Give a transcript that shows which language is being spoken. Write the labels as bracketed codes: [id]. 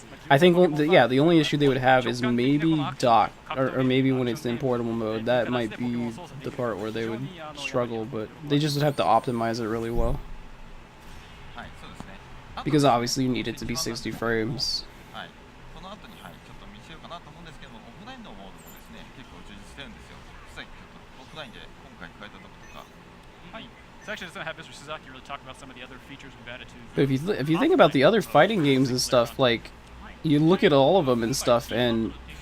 [en] I think, the only issue they would have is maybe dock, or maybe when it's in portable mode. That might be the part where they would struggle, but they just would have to optimize it really well. [ja] はいそうですね [en] Because obviously you need it to be 60 frames. [ja] はいこの後にちょっと見せようかなと思うんですけどもオフラインのモードもですね結構充実してるんですよ実際ちょっとオフラインで今回変えたとことか [en] So actually, just gonna have Mr. Suzaki really talk about some of the other features we've added to. But if you think about the other fighting games and stuff, like you look at all of them and stuff, and